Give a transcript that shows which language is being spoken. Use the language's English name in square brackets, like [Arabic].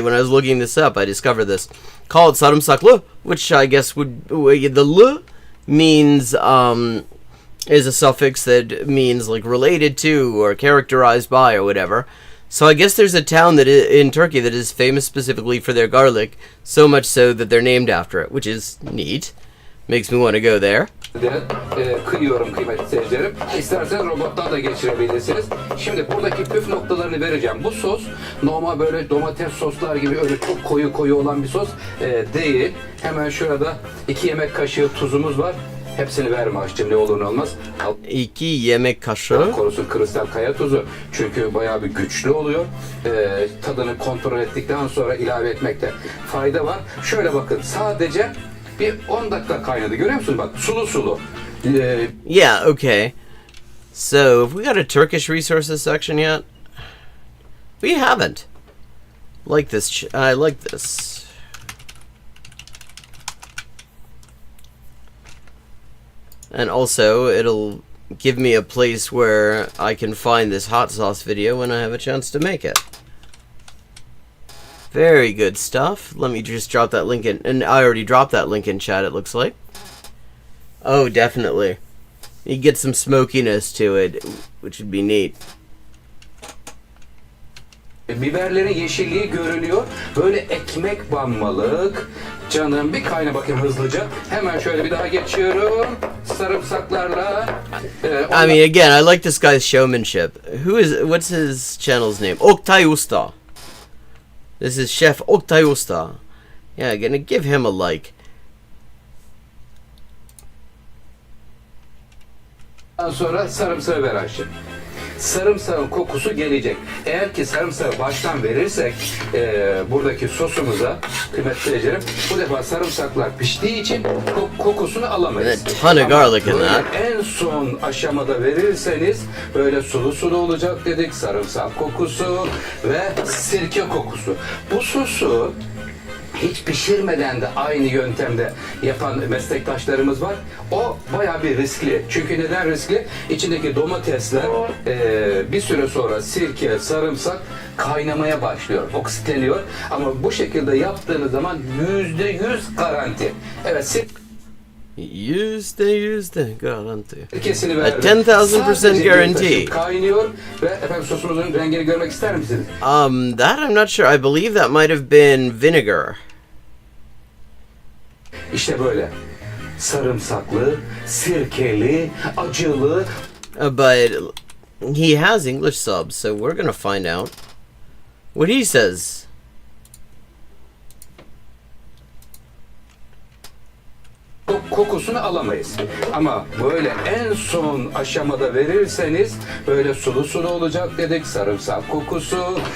[English] When I was looking this up, I discovered this, called Sarımsaklı, which I guess would, the l means, is a suffix that means like related to or characterized by or whatever. So I guess there's a town that in Turkey that is famous specifically for their garlic, so much so that they're named after it, which is neat. Makes me want to go there. [Turkish] Kıyıyorum kıymetli seyircilerim. İsterseniz robottan da geçirebilirsiniz. Şimdi buradaki püf noktalarını vereceğim. Bu sos normal böyle domates soslar gibi öyle çok koyu olan bir sos değil. Hemen şurada 2 yemek kaşığı tuzumuz var. Hepsini verme aşçım, ne olur ne olmaz. 2 yemek kaşığı. Korusun kristal kaya tuzu. Çünkü bayağı bir güçlü oluyor. Tadını kontrol ettikten sonra ilave etmekte fayda var. Şöyle bakın, sadece bir 10 dakika kaynadı. Görüyor musun? Bak, sulu. [English] Yeah, okay. So, have we got a Turkish resources section yet? We haven't. Like this. I like this. And also, it'll give me a place where I can find this hot sauce video when I have a chance to make it. Very good stuff. Let me just drop that link in. And I already dropped that link in chat, it looks like. Oh, definitely. You get some smokiness to it, which would be neat. [Turkish] Biberlerin yeşilliği görünüyor. Böyle ekmek banmalık. Canım bir kayna bakayım hızlıca. Hemen şöyle bir daha geçiyorum. Sarımsaklarla. [English] I mean, again, I like this guy's showmanship. What's his channel's name? Oktay Usta. This is Chef Oktay Usta. Yeah, gonna give him a like. [Turkish] Ondan sonra sarımsağı ver Ayşe. Sarımsağın kokusu gelecek. Eğer ki sarımsağı baştan verirsek buradaki sosumuza, kıymetli seyircilerim, bu defa sarımsaklar piştiği için kokusunu alamayız. [English] A ton of garlic in that. [Turkish] En son aşamada verirseniz böyle sulu olacak dedik. Sarımsak kokusu ve sirke kokusu. Bu sosu hiç pişirmeden de aynı yöntemde yapan meslektaşlarımız var. O bayağı bir riskli. Çünkü neden riskli? İçindeki domatesler bir süre sonra sirke, sarımsak kaynamaya başlıyor, oksitleniyor. Ama bu şekilde yaptığınız zaman %100 garanti. Evet, %100 garanti. sirkesini A verdim. [English] 10,000% [Turkish] Sadece bir [English] guarantee. [Turkish] taşık kaynıyor ve efendim sosumuzun rengini görmek ister misiniz? [English] That I'm not sure. I believe that might have been vinegar. [Turkish] İşte böyle. Sarımsaklı, sirkeli, acılı. [English] But he has English subs, so we're gonna find out what he says. [Turkish] Kokusunu alamayız. Ama böyle en son aşamada verirseniz böyle sulu sulu olacak dedik, sarımsak kokusu.